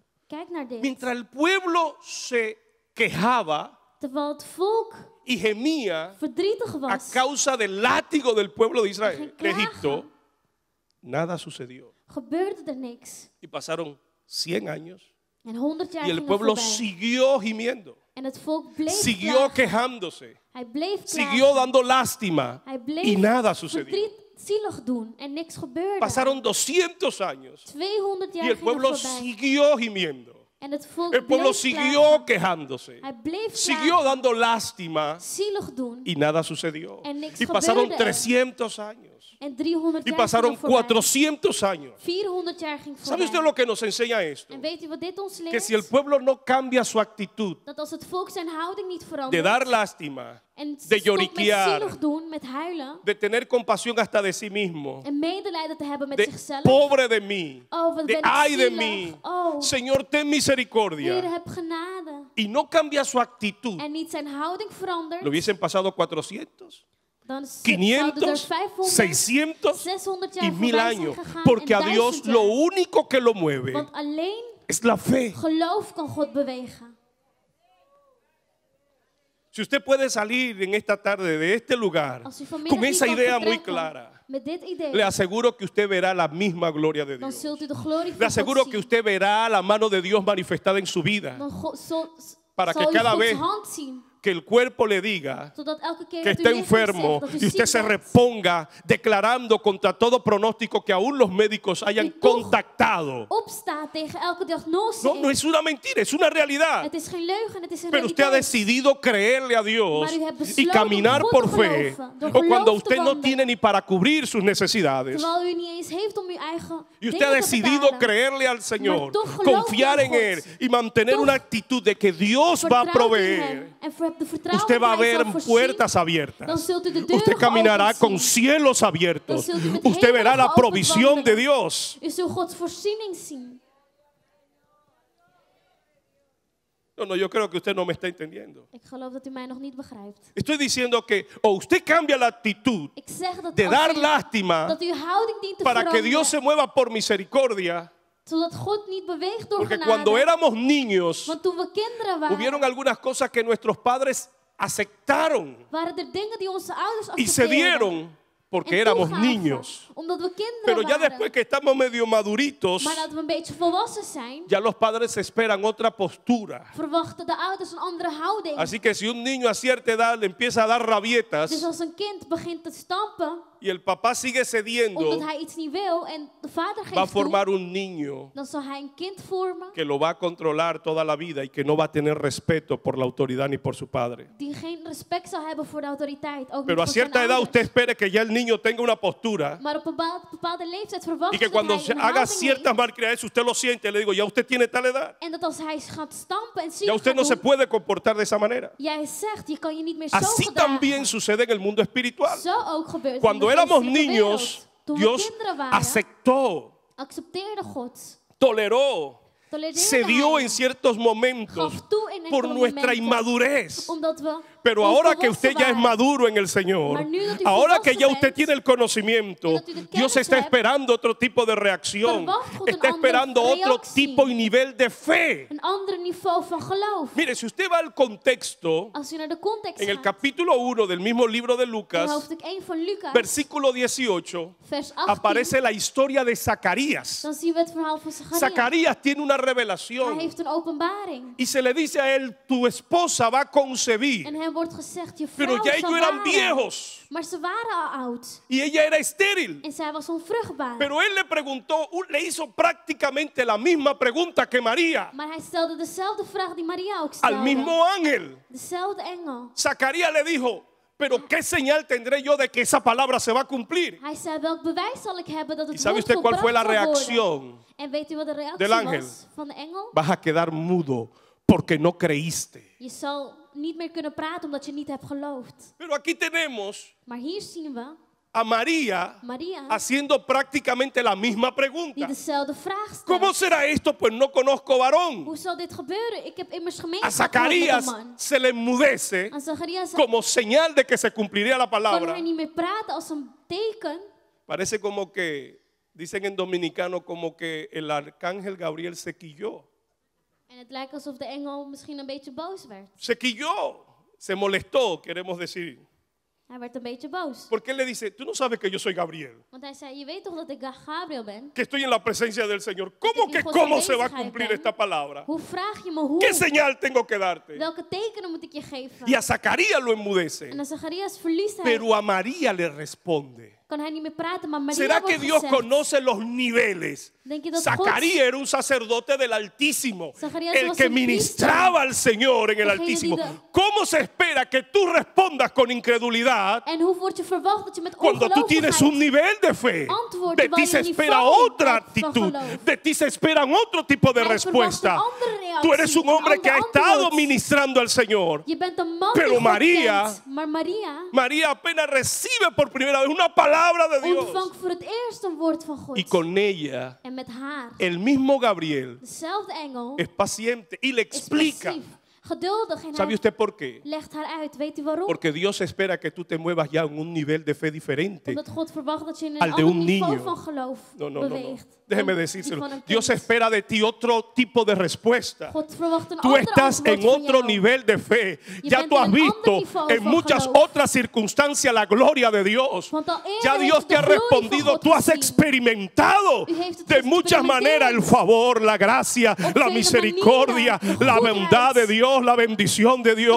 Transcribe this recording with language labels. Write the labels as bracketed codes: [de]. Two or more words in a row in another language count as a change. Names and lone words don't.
[nl] kijk naar dit. [es] Mientras el pueblo se quejaba [nl] Terwijl het volk [es] y gemía [nl] verdrietig [es] a [nl] was, [es] causa del látigo del pueblo de Israel, de [nl] Klagen. [es] Egipto, nada sucedió. [nl] gebeurde er niks. [es] Y pasaron 100 años [nl] En 100 jaar [es] y el [nl] gingen [es] pueblo [nl] voorbij. [es] siguió gimiendo, [nl] En het volk bleef [es] siguió [nl] klagen. [es] quejándose, [nl] Hij bleef [es] siguió [nl] klagen. [es] dando lástima [nl] Hij bleef [es] y nada sucedió. [nl] verdriet zielig doen en niks gebeurde. [es] Pasaron 200 años [nl] 200 [es] y [nl] jaar [es] el [nl] gingen [es] pueblo [nl] voorbij. [es] siguió gimiendo, [nl] En het volk [es] El pueblo [nl] bleef [es] siguió [nl] klagen. [es] quejándose. [nl] Hij bleef [es] Siguió [nl] klagen, [es] dando lástima [nl] zielig doen. [es] y nada sucedió. [nl] En niks [es] Y pasaron [nl] gebeurde er. [es] 300 años. [nl] En 300 [es] Y [nl] jaar [es] pasaron [nl] ging er voorbij. [es] 400 años. [nl] 400 jaar ging [es] ¿Sabe usted [nl] voorbij. [es] lo que nos enseña esto? [nl] En weet u wat dit ons [es] Que [nl] leert? [es] si el pueblo no cambia su actitud [nl] Dat als het volk zijn houding niet [es] de [nl] verandert [es] dar lástima, [nl] en [es] de [nl] stopt met [es] lloriquear, [nl] zielig doen, met huilen [es] de tener compasión hasta de sí mismo, [nl] en medelijden te hebben met [es] de [nl] zichzelf. [es] pobre de mí, [nl] Oh, wat [es] de [nl] ben ik [es] ay de [nl] zielig. [es] mí, [nl] Oh, [es] Señor, ten [nl] Heer, [es] misericordia, [nl] heb genade. [es] y no cambia su actitud, [nl] En niet zijn houding verandert, [es] lo hubiesen pasado 400, [nl] dan zouden er [es] 500, [nl] 500, [es] 600 [nl] 600 [es] y [nl] jaar [es] 1000 [nl] voorbij zijn [es] años, [nl] gegaan [es] porque [nl] en [es] a Dios [nl] 1000 [es] lo [nl] jaar. [es] único que lo mueve [nl] Want alleen [es] es la fe. [nl] geloof kan God bewegen. [es] Si usted puede salir en esta tarde de este lugar [nl] Als u vanmiddag [es] con [nl] hier [es] esa [nl] kan [es] idea muy [nl] vertrekken [es] clara, [nl] met dit idee, [es] le aseguro que usted verá la misma gloria de [nl] dan [es] Dios. [nl] zult u de glorie [es] Le [nl] van [es] aseguro [nl] God [es] que [nl] zien. [es] usted verá la mano de Dios manifestada en su vida. [nl] Dan [es] Para que [nl] zal u [es] cada [nl] Gods [es] vez [nl] hand zien. [es] Que el cuerpo le diga [nl] Zodat elke keer [es] que [nl] dat [es] está [nl] uw lichaam [es] enfermo [nl] zegt dat u [es] y usted [nl] ziek [es] se [nl] bent, [es] reponga declarando contra todo pronóstico que aún los médicos hayan [nl] Y toch [es] contactado. [nl] opstaat tegen elke diagnose. [es] No es una mentira, es una realidad. [nl] Het is geen leugen, het is een [es] Pero usted ha [nl] realiteit. [es] decidido creerle a Dios [nl] Maar u hebt [es] y [nl] besloten [es] caminar [nl] om God [es] por [nl] te [es] fe. [nl] geloven, door [es] O cuando [nl] geloof [es] usted [nl] te [es] no [nl] wandelen. [es] tiene ni para cubrir sus necesidades. [nl] Terwijl u niet eens heeft om uw eigen [es] Y usted [nl] dingen [es] ha [nl] te [es] decidido [nl] betalen. [es] creerle al Señor, [nl] Maar toch geloof [es] confiar [nl] je [es] en [nl] in [es] Él [nl] God. [es] y mantener [nl] Toch [es] una actitud de que Dios va a [nl] Vertrouwt in [es] proveer. [nl] hem en hebt de vertrouwen [es] Usted va a [nl] dat hij [es] ver [nl] zal voorzien. [es] puertas [nl] Dan [es] abiertas. [nl] zult u de deuren [es] Usted caminará [nl] geopend [es] con [nl] zien. [es] cielos abiertos. [nl] Dan zult u met [es] Usted verá [nl] hemelen [es] la [nl] geopend [es] provisión de [nl] wandelen. [es] Dios. [nl] U zult Gods voorziening zien. [es] No, yo creo que usted no me está entendiendo. [nl] Ik geloof dat u mij nog niet begrijpt. [es] Estoy diciendo que o usted cambia la actitud [nl] Ik zeg dat [es] de [nl] als [es] dar [nl] u- [es] lástima [nl] dat uw houding dient te [es] para que [nl] veranderen. [es] Dios se mueva por misericordia. [nl] Zodat God niet beweegt door [es] Porque [nl] genade. [es] cuando éramos niños, [nl] Want toen we kinderen waren, [es] hubieron algunas cosas que nuestros padres aceptaron [nl] waren er dingen die onze ouders [es] y se [nl] accepteerden. [es] dieron porque [nl] en [es] éramos [nl] toegaven, [es] niños. [nl] Omdat we kinderen [es] Pero ya [nl] waren. [es] después que estamos medio maduritos, [nl] Maar dat we een beetje volwassen zijn, [es] ya los padres esperan otra postura. [nl] verwachten de ouders een andere houding. [es] Así que si un niño a cierta edad le empieza a dar [nl] Dus [es] rabietas [nl] als een kind begint te stampen, [es] y el papá sigue cediendo, [nl] omdat hij iets niet wil en de vader [es] va a [nl] geeft toe, [es] formar un niño [nl] dan zal hij een kind vormen [es] que lo va a controlar toda la vida y que no va a tener respeto por la autoridad ni por su padre. [nl] die geen respect zal hebben voor de autoriteit. Ook [es] Pero a [nl] niet voor zijn [es] cierta edad [nl] ouders. [es] usted espere que ya el niño tenga una postura [nl] Maar op een bepaalde leeftijd verwacht [es] y [nl] je [es] que [nl] dat [es] cuando [nl] hij [es] se [nl] een [es] haga [nl] houding [es] ciertas [nl] heeft. [es] malcriadez usted lo siente, le digo, ya usted tiene tal edad. [nl] En dat als hij gaat stampen en [es] Ya [nl] zielig [es] usted no [nl] gaat [es] se [nl] doen, [es] puede comportar de esa manera. [nl] jij zegt, je kan je niet meer zo [es] Así [nl] gedragen. [es] también sucede en el mundo espiritual. [nl] Zo ook gebeurt het [es] Cuando [nl] in de [es] éramos [nl] geestelijke [es] niños, [nl] wereld. Toen we [es] Dios [nl] kinderen waren, [es] aceptó, [nl] accepteerde God. [es] toleró, [nl] Tolereerde [es] cedió [nl] hij. [es] en ciertos momentos [nl] Gaf toe in [es] por [nl] enkele [es] nuestra [nl] momenten. [es] inmadurez. [nl] Omdat we [es] Pero ahora que [nl] onvolwassen [es] usted ya es [nl] waren. [es] maduro en el Señor, [nl] Maar nu dat u [es] ahora que [nl] volwassen [es] ya usted [nl] bent, [es] tiene el conocimiento, [nl] en dat u de [es] Dios [nl] kennis [es] está [nl] hebt, [es] esperando otro tipo de reacción. [nl] verwacht God een [es] Está [nl] andere [es] esperando otro [nl] reactie. [es] tipo y nivel de fe. [nl] Een ander niveau van geloof. [es] Mire, si usted va al contexto, [nl] Als u naar de context [es] en el [nl] gaat, [es] capítulo 1 del mismo libro de [nl] in [es] Lucas, [nl] hoofdstuk 1 van Lucas, [es] versículo 18, [nl] vers 18, [es] aparece la historia de Zacarías. [nl] dan zien we het verhaal van Zacharias. [es] Zacarías tiene una [nl] Hij [es] revelación [nl] heeft een openbaring. [es] y se le dice a él, tu esposa va a concebir. [nl] En hem wordt gezegd, je [es] Pero [nl] vrouw [es] ya [nl] zal [es] ellos eran [nl] baren. [es] viejos [nl] Maar ze waren al oud. [es] y ella era estéril. [nl] En zij was onvruchtbaar. [es] Pero él le preguntó, le hizo prácticamente la misma pregunta que María [nl] Maar hij stelde dezelfde vraag die Maria ook [es] al [nl] stelde. [es] mismo ángel. [nl] Dezelfde engel. [es] Zacarías le dijo, pero ¿qué señal tendré yo de que esa palabra se va a cumplir? [nl] Hij zei, welk bewijs zal ik hebben dat [es] ¿Y [nl] het [es] sabe [nl] woord [es] usted cuál fue la [nl] volbracht zal worden? [es] reacción [nl] En weet u wat de reactie [es] del ángel? [nl] was van de engel? [es] Vas a quedar mudo porque no creíste. [nl] Je zal niet meer kunnen praten omdat je niet hebt geloofd. [es] Pero aquí tenemos [nl] Maar hier zien we [es] a María [nl] Maria [es] haciendo prácticamente la misma [nl] die [es] pregunta. [nl] dezelfde vraag stelt. [es] ¿Cómo será esto? Pues no conozco varón. [nl] Hoe zal dit gebeuren? Ik heb immers [es] A [nl] gemeenschap gehad met een [es] Zacarías [nl] man. [es] se le enmudece [nl] Aan Zacharias [es] como señal de que se cumpliría la [nl] kon [es] palabra. [nl] hij niet meer praten als een teken. [es] Parece como que, dicen en dominicano, como que el arcángel Gabriel se quilló. [nl] En het lijkt alsof de engel misschien een beetje boos werd. [es] Se quilló, se molestó, queremos decir. [nl] Hij werd een beetje boos. [es] Porque él le dice, tú no sabes que yo soy Gabriel, [nl] Want hij zei, je weet toch dat ik Gabriel ben? [es] que estoy en la presencia del Señor. ¿Cómo [nl] Ik [es] que [nl] in Gods [es] cómo se va a [nl] aanwezigheid [es] cumplir [nl] ben. [es] esta palabra? [nl] Hoe vraag je me hoe? [es] ¿Qué señal tengo que darte? [nl] Welke tekenen moet ik je geven? [es] Y a Zacarías lo enmudece, [nl] En aan Zacharias verliest hij. [es] pero a María le responde. [nl] kan hij niet meer praten, maar Maria [es] ¿Será [nl] wordt [es] que Dios [nl] gezegd. [es] conoce los niveles? [nl] Denk je dat Zacarías era un sacerdote del Altísimo, Zacarías [es] el [nl] was [es] que [nl] een [es] ministraba al Señor en el [nl] Degene die [es] Altísimo. [nl] de- [es] ¿Cómo se espera que tú respondas con incredulidad [nl] En hoe wordt je verwacht dat je met [es] cuando tú tienes un [nl] ongelovigheid [es] nivel de fe? [nl] antwoord [es] De [nl] terwijl [es] ti [nl] je [es] se [nl] een [es] espera [nl] niveau [es] otra [nl] hebt van [es] actitud, [nl] geloof. [es] de ti se esperan otro tipo de [nl] Hij [es] respuesta. [nl] verwacht een andere reactie, [es] Tú eres un [nl] een [es] hombre que ha [nl] ander [es] estado [nl] antwoord. [es] ministrando al Señor. [nl] Je bent een man [es] Pero [nl] die God [es] María- [nl] kent, maar Maria [es] María apenas recibe por primera vez una palabra de Dios. [nl] ontvangt voor het eerst een woord van God. [es] Y con ella, [nl] En met haar, [es] el mismo Gabriel [nl] dezelfde engel, [es] es paciente y le [nl] is [es] explica. [nl] passief, geduldig en [es] ¿Sabe [nl] hij [es] usted por qué? [nl] legt haar uit. Weet u waarom? [es] Porque Dios espera que tú te muevas ya en un nivel de fe diferente. [nl] Omdat God verwacht dat je in een [es] al de [nl] ander [es] un [nl] niveau [es] niño. [nl] van geloof [es] No. [nl] beweegt. [es] Déjeme [nl] dan die [es] decírselo. [nl] van een [es] Dios [nl] kind. [es] espera de ti otro tipo de respuesta. [nl] God verwacht een [es] Tú [nl] ander [es] estás [nl] antwoord [es] en [nl] van [es] otro [nl] jou. [es] nivel de fe. [nl] Je [es] Ya [nl] bent [es] tú [nl] in [es] has [nl] een [es] visto [nl] ander niveau [es] en [nl] van [es] muchas [nl] geloof. [es] otras circunstancias la gloria de Dios. [nl] Want al eerder [es] Ya [nl] heeft [es] Dios [nl] u [es] te [nl] de [es] ha [nl] glorie van [es] respondido. [nl] God [es] Tú has [nl] gezien. [es] experimentado [nl] U heeft het [es] de muchas [nl] geëxperimenteerd. [es] maneras el favor, la gracia, [nl] Op [es] la [nl] vele [es] misericordia, [nl] manieren, de [es] la [nl] goedheid. [es] bondad de Dios, la bendición de Dios.